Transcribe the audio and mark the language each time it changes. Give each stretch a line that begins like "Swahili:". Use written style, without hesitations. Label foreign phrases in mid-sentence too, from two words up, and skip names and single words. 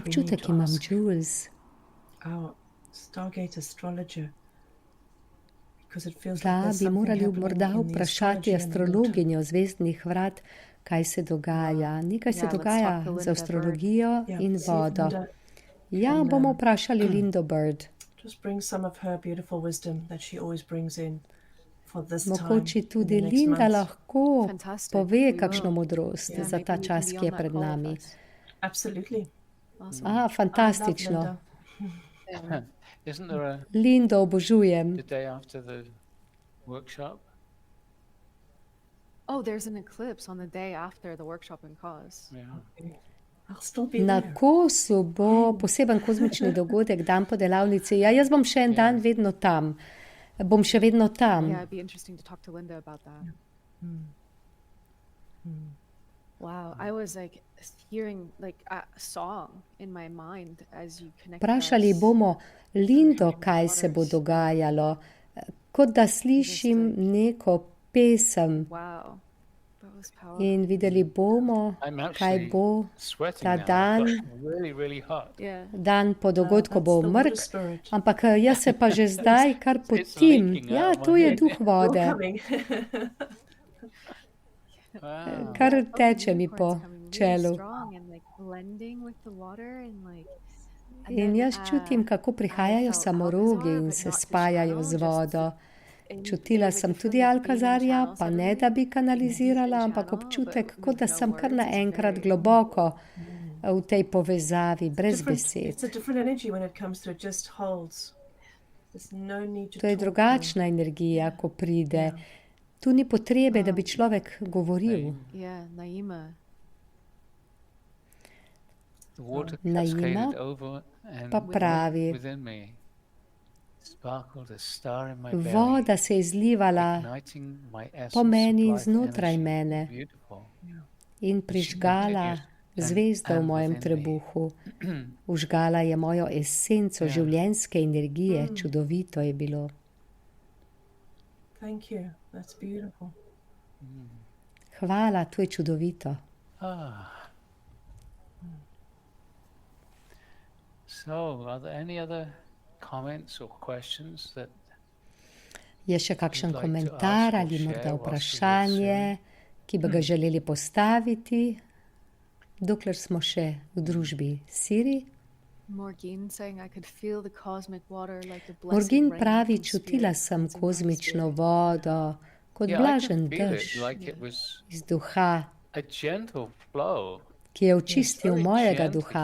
Slovenian: Občutek to imam,
English: ask Jules, our Stargate astrologer, because it feels like
Slovenian: da
English: there's
Slovenian: bi
English: something
Slovenian: morali
English: happening
Slovenian: morda
English: in the
Slovenian: vprašati
English: astrology and the water.
Slovenian: astrologinjo zvezdnih vrat, kaj se dogaja. Nekaj se
English: Yeah, let's
Slovenian: dogaja
English: talk to
Slovenian: z
English: Linda
Slovenian: astrologijo
English: Yeah,
Slovenian: in
English: see if
Slovenian: vodo.
English: Linda
Slovenian: Ja,
English: can,
Slovenian: bomo vprašali Lindo Bird.
English: just bring some of her beautiful wisdom that she always brings in for this time.
Slovenian: Mogoče
English: in the
Slovenian: tudi
English: next
Slovenian: Linda
English: months.
Slovenian: lahko
English: Fantastic.
Slovenian: pove
English: We
Slovenian: kakšno
English: will.
Slovenian: modrost
English: Yeah.
Slovenian: za ta
English: Maybe you
Slovenian: čas,
English: can be
Slovenian: ki je
English: on that
Slovenian: pred
English: call with
Slovenian: nami.
English: us. Absolutely. Awesome.
Slovenian: Fantastično.
English: I love Linda. Isn't there a
Slovenian: Lindo obožujem.
English: the day after the workshop? Oh, there's an eclipse on the day after the workshop in Cause. Yeah. I'll still be
Slovenian: Na
English: there.
Slovenian: Kosu bo poseben kozmični dogodek, dan po delavnici. Ja, jaz bom še en dan vedno tam. Bom še vedno tam.
English: Yeah, it'd be interesting to talk to Linda about that. Wow, I was like hearing like a song in my mind as you connected
Slovenian: Vprašali
English: us.
Slovenian: bomo Lindo, kaj se bo dogajalo. Kot da slišim neko pesem
English: Wow, that was powerful.
Slovenian: in videli bomo,
English: I'm
Slovenian: kaj
English: actually
Slovenian: bo
English: sweating
Slovenian: ta
English: now. I've
Slovenian: dan.
English: got really, really hot. Yeah.
Slovenian: Dan po dogodku bo
English: That's the water
Slovenian: mrk,
English: spirit.
Slovenian: ampak jaz se pa že zdaj kar
English: It's
Slovenian: potim.
English: leaking
Slovenian: Ja,
English: out of
Slovenian: to
English: my
Slovenian: je
English: head.
Slovenian: duh
English: You're
Slovenian: vode,
English: coming. Wow.
Slovenian: kar
English: All the
Slovenian: teče mi po
English: unicorns coming really
Slovenian: čelu.
English: strong and like blending with the water and like and
Slovenian: In
English: then,
Slovenian: jaz čutim, kako
English: I
Slovenian: prihajajo
English: felt
Slovenian: samorogi
English: Alcazar,
Slovenian: in
English: but
Slovenian: se
English: not to
Slovenian: spajajo
English: channel,
Slovenian: z
English: just
Slovenian: vodo.
English: in
Slovenian: Čutila
English: like
Slovenian: sem
English: the
Slovenian: tudi
English: feeling of being in
Slovenian: Alkazarja,
English: channel
Slovenian: pa ne
English: suddenly.
Slovenian: da bi
English: Like
Slovenian: kanalizirala,
English: deep in
Slovenian: ampak
English: channel,
Slovenian: občutek,
English: but
Slovenian: kot
English: with
Slovenian: da
English: no
Slovenian: sem kar
English: words, it's
Slovenian: naenkrat
English: very-
Slovenian: globoko v tej povezavi, brez
English: Different,
Slovenian: besed.
English: it's a different energy when it comes through. It just holds. There's no need to
Slovenian: To je
English: talk
Slovenian: drugačna energija, ko pride. Tu ni potrebe, da bi človek govoril.
English: Yeah, Naima. The water
Slovenian: Naima
English: cascaded over and
Slovenian: pa pravi,
English: within me sparkled a star in my belly,
Slovenian: voda se je izlivala
English: igniting my essence
Slovenian: po meni,
English: of life
Slovenian: znotraj
English: energy.
Slovenian: mene.
English: Beautiful.
Slovenian: in prižgala zvezdo v mojem trebuhu. Užgala je mojo esenco življenjske energije, čudovito je bilo.
English: Thank you. That's beautiful.
Slovenian: Hvala, to je čudovito.
English: So, are there any other comments or questions that
Slovenian: Je še kakšen komentar ali morda vprašanje, ki bi ga želeli postaviti, dokler smo še v družbi Siri? Morgin pravi, čutila sem kozmično vodo, kot blažen dež iz duha, ki je očistil mojega duha.